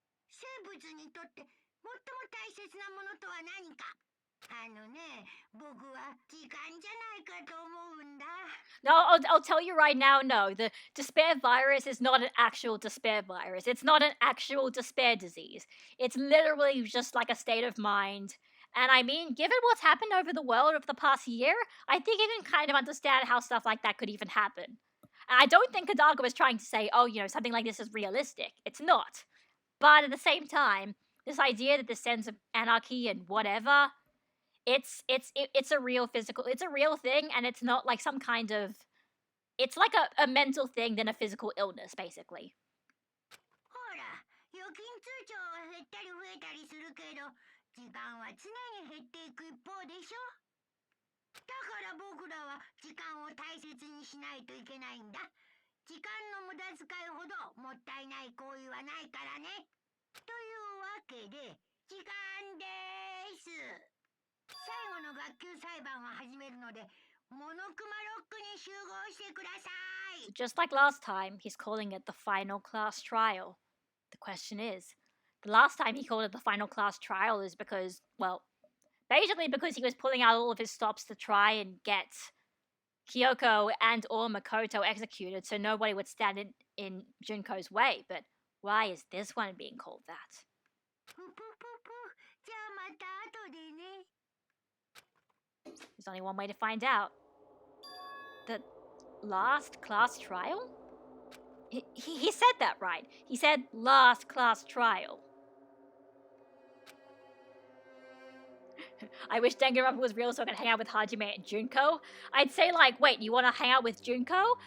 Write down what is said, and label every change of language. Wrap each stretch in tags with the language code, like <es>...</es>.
<ja>生物にとって最も大切なものとは何か。僕は時間じゃないかと思うんだ。</ja> <en>No, I'll tell you right now, no. The despair virus is not an actual despair virus. It's not an actual despair disease. It's literally just like a state of mind. And I mean, given what's happened over the world over the past year, I think you can kind of understand how stuff like that could even happen. And I don't think Kadaga was trying to say, oh, you know, something like this is realistic. It's not. But at the same time, this idea that this sense of anarchy and whatever, it's a real it's a real thing, and it's not like some kind of, it's like a mental thing than a physical illness, basically.</en> <ja>ほら、預金通帳は減ったり増えたりするけど、時間は常に減っていく一方でしょ。だから僕らは時間を大切にしないといけないんだ。時間の無駄遣いほどもったいない行為はないからね。というわけで、時間です。最後の学級裁判を始めるので、モノクマロックに集合してください。</ja> <en>Just like last time, he's calling it the final class trial. The question is, the last time he called it the final class trial is because, well, basically because he was pulling out all of his stops to try and get Kyoko and or Makoto executed so nobody would stand in Junko's way. But why is this one being called that?</en> <ja>ぷぷぷぷ、じゃあまた後でね。</ja> <en>There's only one way to find out. The last class trial? He said that right. He said last class trial. I wish Danganronpa was real so I could hang out with Hajime and Junko. I'd say, like, wait, you want to hang out with Junko?</en>